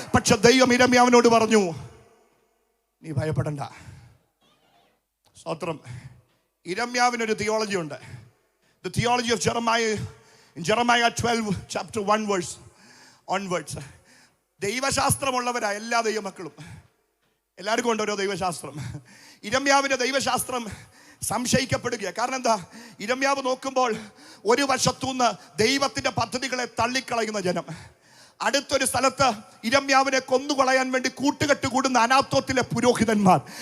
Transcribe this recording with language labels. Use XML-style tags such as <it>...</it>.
<ml>പക്ഷെ ദൈവം യിരെമ്യാവിനോട് പറഞ്ഞു, നീ ഭയപ്പെടണ്ട. സ്തോത്രം. ഇരമ്യാവിനൊരു തിയോളജി ഉണ്ട്.</ml> <en>The theology of Jeremiah, in Jeremiah 12 chapter 1 verse onwards.</en> <ml>ദൈവശാസ്ത്രമുള്ളവരാ എല്ലാ ദൈവമക്കളും. എല്ലാവർക്കും ഉണ്ട് ഓരോ ദൈവശാസ്ത്രം. ഇരമ്യാവിൻ്റെ ദൈവശാസ്ത്രം സംശയിക്കപ്പെടുക. കാരണം എന്താ? ഇരമ്യാവ് നോക്കുമ്പോൾ ഒരു വശത്തുനിന്ന് ദൈവത്തിൻ്റെ പദ്ധതികളെ തള്ളിക്കളയുന്ന ജനം, അടുത്തൊരു സ്ഥലത്ത് ഇരമ്യാവിനെ കൊന്നുകളയാൻ വേണ്ടി കൂട്ടുകെട്ട് കൂടുന്ന അനാത്തോത്തിലെ പുരോഹിതന്മാർ.</ml>